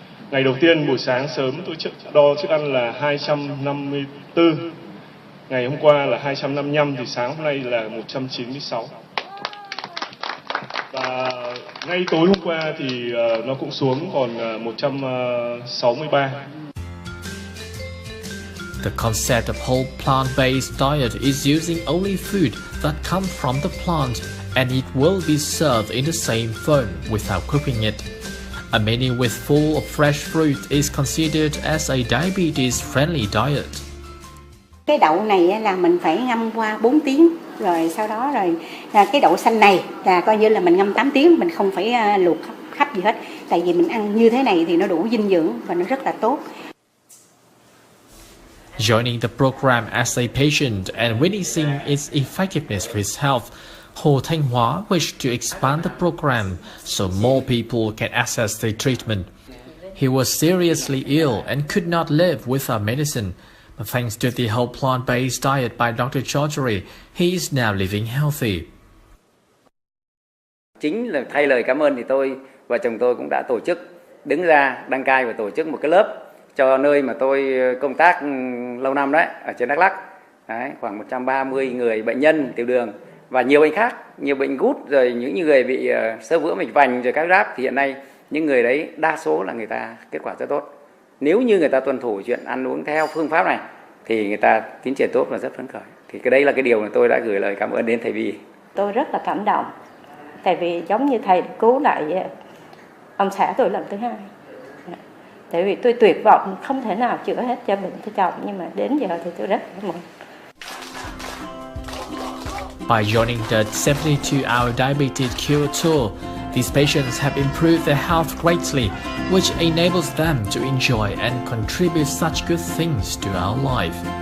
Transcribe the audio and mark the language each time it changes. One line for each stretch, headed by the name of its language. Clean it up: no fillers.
Vietnamese: Ngày đầu tiên buổi sáng sớm tôi đo chức ăn là 254, ngày hôm qua là 255 thì sáng hôm nay là 196. Và ngay tối hôm qua thì nó cũng xuống còn 163.
English: The concept of whole plant-based diet is using only food that come from the plant, and it will be served in the same form without cooking it. A menu with full of fresh fruit is considered as a diabetes-friendly diet.
Vietnamese: Cái đậu này là mình phải ngâm qua 4 tiếng, rồi sau đó cái đậu xanh này là coi như là mình ngâm 8 tiếng, mình không phải luộc khắp gì hết. Tại vì mình ăn như thế này thì nó đủ dinh dưỡng và nó rất là tốt.
English: Joining the program as a patient and witnessing its effectiveness for his health, Hồ Thanh Hóa wished to expand the program so more people can access the treatment. He was seriously ill and could not live without medicine, but thanks to the whole plant-based diet by Dr. Chaudhary, he is now living healthy.
Vietnamese: Chính là thay lời cảm ơn thì tôi và chồng tôi cũng đã tổ chức đứng ra đăng cai và tổ chức một cái lớp cho nơi mà tôi công tác lâu năm đấy, ở trên Đắk Lắk. Đấy, khoảng 130 người bệnh nhân tiểu đường và nhiều bệnh khác, nhiều bệnh gút, rồi những người bị xơ vữa mạch vành rồi các ráp, thì hiện nay những người đấy đa số là người ta kết quả rất tốt. Nếu như người ta tuân thủ chuyện ăn uống theo phương pháp này thì người ta tiến triển tốt và rất phấn khởi. Thì cái đấy là cái điều mà tôi đã gửi lời cảm ơn đến thầy Vi. Tôi rất là cảm động, tại vì giống như thầy cứu lại ông xã tôi lần thứ hai. Tại vì tôi tuyệt vọng không thể nào chữa hết cho bệnh cho chồng, nhưng mà đến giờ thì tôi rất cảm ơn.
English: By joining the 72-hour diabetes cure tour, these patients have improved their health greatly, which enables them to enjoy and contribute such good things to our life.